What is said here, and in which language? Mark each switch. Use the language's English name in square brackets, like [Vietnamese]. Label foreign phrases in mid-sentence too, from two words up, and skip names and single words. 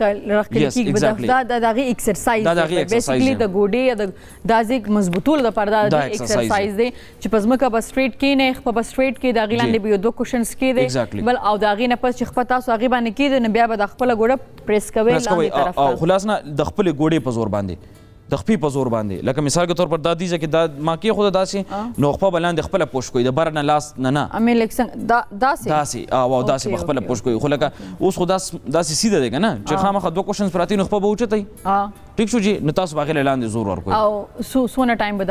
[Pashto] دا د هغې ایکسرسایز بیسیکلي د ګوډې یا د دازې مضبوطولو دپاره دا ایکسرسایز دی چې په ځمکه به سټریټ کېنئ خپه به سټریټ کېږي د هغې لاندې به یو 2 کوشنز کېدی بل او د هغې نه پس چې خپه تاسو هغې باندې کېدی نو بیا به د خپله ګوډه پریس کوئ لاندې طرف او خلاص نه د خپلې ګوډې په زور باندې د خپې په زور باندې لکه [Urdu] مثال کے طور پر [Pashto] دا دیزه کې دا ما کېښوده داسې نو خپه به لاندې خپله پوش کوئ د بره نه لاس نه داسې او داسې به خپله پوش کوئ. خو لکه اوس خو داسې سیده دی که نه چې خامخا 2 کوشنز پراتې نو خپه به اوچتئ. ټیک شو جي نو تاسو به هغې لاندې زور ورکوئ او څونه ټایم به